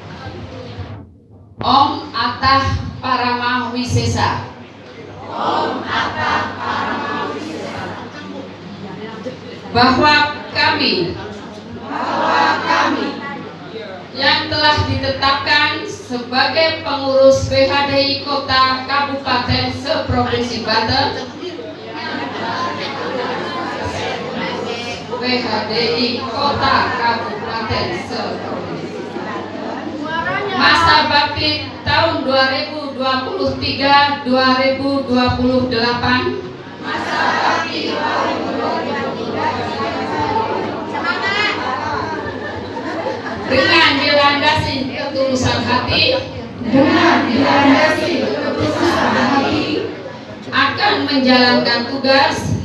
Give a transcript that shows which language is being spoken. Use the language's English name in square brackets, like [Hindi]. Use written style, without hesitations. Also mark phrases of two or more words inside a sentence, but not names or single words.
[Sanskrit] Om Atah Parama Wisesa. Om Atah Parama Wisesa. [Indonesian] Bahwa kami yang telah ditetapkan sebagai pengurus WHDI Kota Kabupaten se-Provinsi Banten, WHDI Kota Kabupaten se-Provinsi masa bakti tahun 2023-2028, Masa bakti 2023. dengan dilandasi ketulusan hati, akan menjalankan tugas,